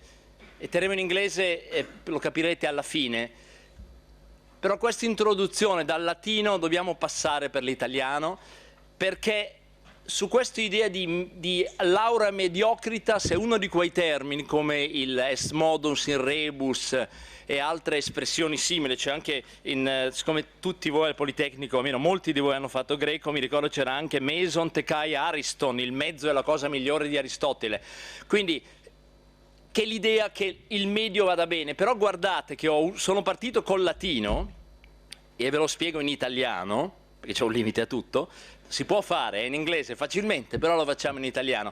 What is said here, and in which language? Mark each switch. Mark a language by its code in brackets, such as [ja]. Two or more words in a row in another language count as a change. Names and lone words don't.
[it] E terremo in inglese, lo capirete alla fine, però questa introduzione dal latino dobbiamo passare per l'italiano, perché su questa idea di [la] laurea mediocritas [it] è uno di quei termini come il [la] est modus in rebus [it] e altre espressioni simili. C'è anche, siccome tutti voi al Politecnico, almeno molti di voi hanno fatto greco, mi ricordo c'era anche [el] μέσον τε καὶ ἄριστον, [it] il mezzo è la cosa migliore di Aristotele. Quindi che l'idea che il medio vada bene, però guardate che sono partito col latino e ve lo spiego in italiano, perché c'è un limite a tutto, si può fare in inglese facilmente, però lo facciamo in italiano.